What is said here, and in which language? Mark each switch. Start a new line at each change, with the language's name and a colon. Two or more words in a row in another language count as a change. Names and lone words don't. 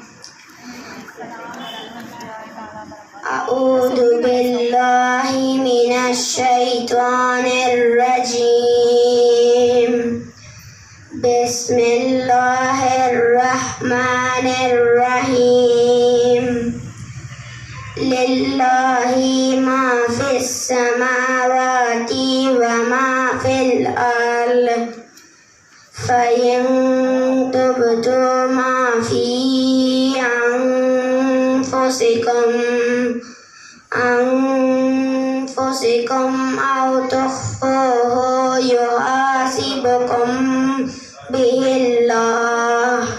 Arabic: أعوذ بالله من الشيطان الرجيم. بسم الله الرحمن الرحيم. لله ما في السماوات وما في الأرض. فإن تبدوا ما في أنفسكم أو تخفوه يحاسبكم به الله